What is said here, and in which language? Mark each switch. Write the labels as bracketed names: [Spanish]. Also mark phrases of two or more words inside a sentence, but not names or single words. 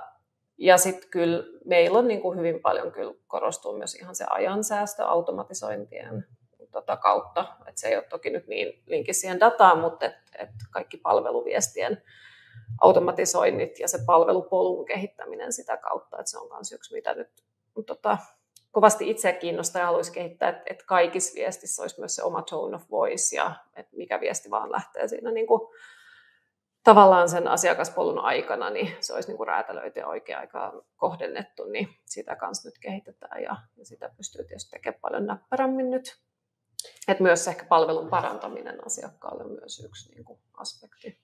[Finnish] Ja sitten kyllä meillä on niin kuin hyvin paljon kyllä korostuu myös ihan se ajansäästö automatisointien kautta, että se ei ole toki nyt niin linkissä siihen dataan, mutta et kaikki palveluviestien automatisoinnit ja se palvelupolun kehittäminen sitä kautta, että se on myös yksi, mitä nyt kovasti itseä kiinnostaa ja haluaisi kehittää, että kaikissa viestissä olisi myös se oma [English] tone of voice [Finnish] ja että mikä viesti vaan lähtee siinä niin kuin tavallaan sen asiakaspolun aikana, niin se olisi niin kuin räätälöity ja oikea aikaan kohdennettu, niin sitä kanssa nyt kehitetään ja sitä pystyy tietysti tekemään paljon näppärämmin nyt. Et myös ehkä palvelun parantaminen asiakkaalle on myös yksi niin kuin aspekti.